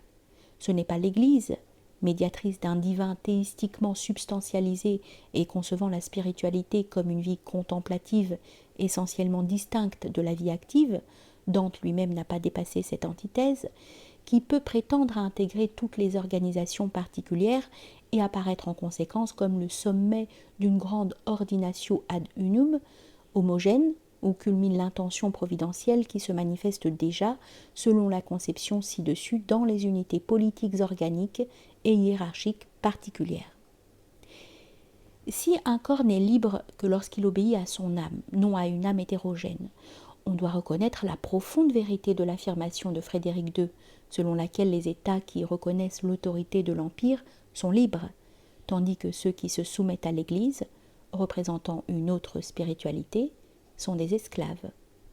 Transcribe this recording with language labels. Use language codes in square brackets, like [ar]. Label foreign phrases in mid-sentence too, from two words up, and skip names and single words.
[fr] Ce n'est pas l'Église, médiatrice d'un divin théistiquement substantialisé et concevant la spiritualité comme une vie contemplative essentiellement distincte de la vie active, Dante lui-même n'a pas dépassé cette antithèse, qui peut prétendre à intégrer toutes les organisations particulières et apparaître en conséquence comme le sommet d'une grande [la] ordinatio ad unum, [fr] homogène, où culmine l'intention providentielle qui se manifeste déjà, selon la conception ci-dessus, dans les unités politiques organiques et hiérarchiques particulières. Si un corps n'est libre que lorsqu'il obéit à son âme, non à une âme hétérogène, on doit reconnaître la profonde vérité de l'affirmation de Frédéric II, selon laquelle les États qui reconnaissent l'autorité de l'Empire sont libres, tandis que ceux qui se soumettent à l'Église, représentant une autre spiritualité, sont des esclaves.